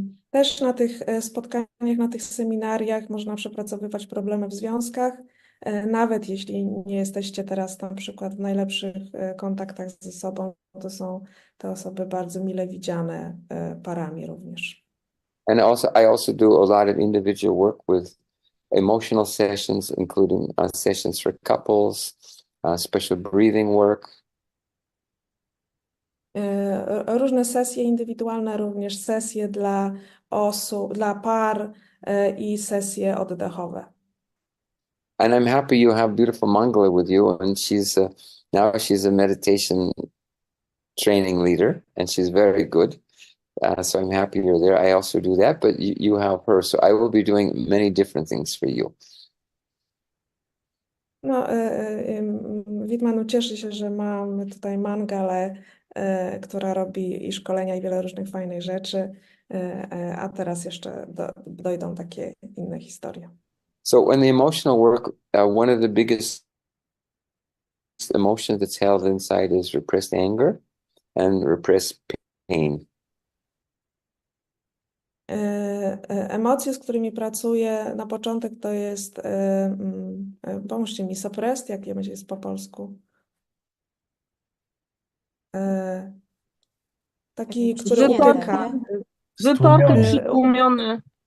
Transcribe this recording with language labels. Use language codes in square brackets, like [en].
[pl] Też na tych spotkaniach, na tych seminariach można przepracowywać problemy w związkach, nawet jeśli nie jesteście teraz na przykład w najlepszych kontaktach ze sobą, to są te osoby bardzo mile widziane parami również. [en] And I also do a lot of individual work with emotional sessions, including sessions for couples, special breathing work. [pl] Różne sesje indywidualne, również sesje dla osób, dla par i sesje oddechowe. [en] And I'm happy you have beautiful Mangala with you, and now she's a meditation training leader, and she's very good. So I'm happy you're there. I also do that, but you have her, so I will be doing many different things for you. [pl] No, Veet Mano cieszy się, że mamy tutaj Mangalę, która robi i szkolenia, i wiele różnych fajnych rzeczy, a teraz jeszcze dojdą takie inne historie. [en] So in the emotional work, one of the biggest emotions that's held inside is repressed anger and repressed pain. [pl] Emocje, z którymi pracuję na początek, to jest, pomóżcie mi, suppressed, jak jest po polsku? Taki, który utyka. Wyparty, przytłumiony.